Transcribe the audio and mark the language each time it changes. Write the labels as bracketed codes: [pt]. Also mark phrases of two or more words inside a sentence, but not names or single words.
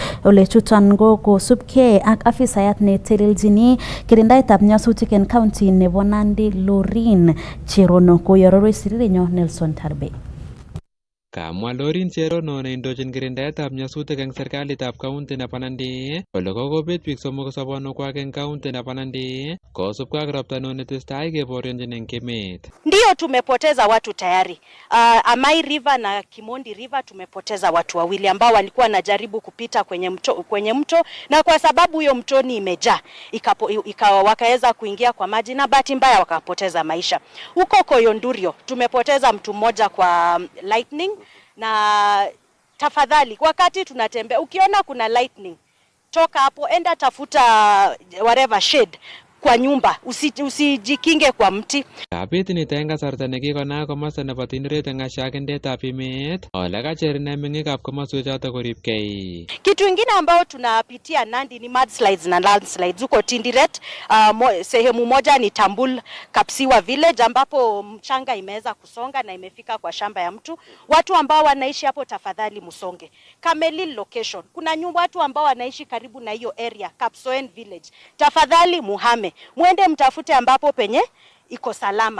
[kln] Ole chuton ko kosubkei ak afisayat neteleljini kirindaetab nyasutik en county nebo Nandi Lorin Cherono koyororoi sirirenyo Nelson Tarbe. Kamwa Lorin Cherono neindochin kirindaetab nyasutik eng serikalitab kaunti nebo Nandi kole kokobet biik somok sobonwekwak eng kaunti nebo Nandi kosubkei ak ropta neo netestai keborionjin eng emet. [sw] Ndio tumepoteza watu tayari. Amai River na Kimondi River tumepoteza watu wawili ambao walikuwa wanajaribu kupita kwenye mto na kwa sababu huyo mtoni imejaa wakaweza kuingia kwa maji na bahati mbaya wakapoteza maisha. Huko Koyondurio tumepoteza mtu mmoja kwa lightning, na tafadhali wakati tunatembea ukiona kuna lightning toka hapo, enda tafuta [en] whatever shade [sw] kwa nyumba, usijikinge kwa mti. [kln] Kapit nito eng kasarta nekikonaak komosta nebo Tinderet eng ashakindetab emet ole kacher ine meng'ikab komoswechoto koribkei. [sw] Kitu ingine ambao tunapitia Nandi ni mudslides na landslides huko Tinderet. Sehemu moja ni Tambul Kapsiwa village ambapo mchanga imeweza kusonga na imefika kwa shamba ya mtu. Watu ambao wanaishi hapo tafadhali musonge. Kamelil location, kuna watu ambao wanaishi karibu na hiyo area Kapsoen village, tafadhali muhame, muende mtafute ambapo penye iko salama.